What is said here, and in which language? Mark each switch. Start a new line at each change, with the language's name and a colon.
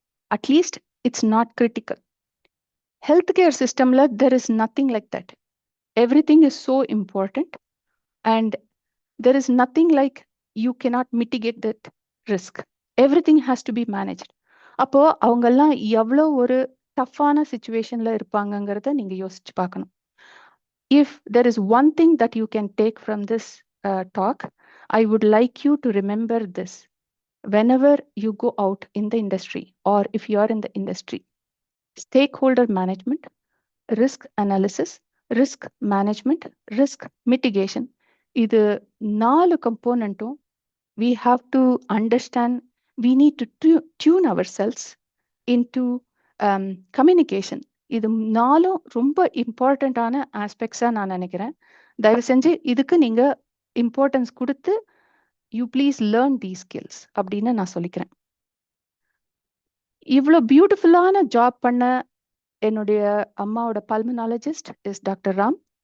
English: At least it's not critical. Health care சிஸ்டம்ல there is nothing like that. Everything is so important and there is nothing like you cannot mitigate that risk. Everything has to be managed.
Tamil: அப்போ அவங்கெல்லாம் எவ்வளோ ஒரு டஃப்பான சுச்சுவேஷன்ல இருப்பாங்கங்கிறத நீங்க யோசிச்சு பார்க்கணும்.
English: If there is one thing that you can take from this talk, I would like you to remember this whenever you go out in the industry or if you are in the industry. Stakeholder management, risk analysis, risk management, risk mitigation. இது 4 componentum we have to understand. We need to tune ourselves into communication.
Tamil: இது 4 ரொம்ப இம்பார்ட்டன்டான ஆஸ்பெக்ட்ஸா நான் நினைக்கிறேன். தயவு செஞ்சு இதுக்கு நீங்க இம்பார்ட்டன்ஸ் கொடுத்து
English: you please learn the skills
Tamil: அப்படின்னு நான் சொல்லிக்கிறேன். இவ்வளோ பியூட்டிஃபுல்லான ஜாப் பண்ண என்னுடைய அம்மாவோட பல்மனாலஜிஸ்ட் இஸ் டாக்டர் ராம்.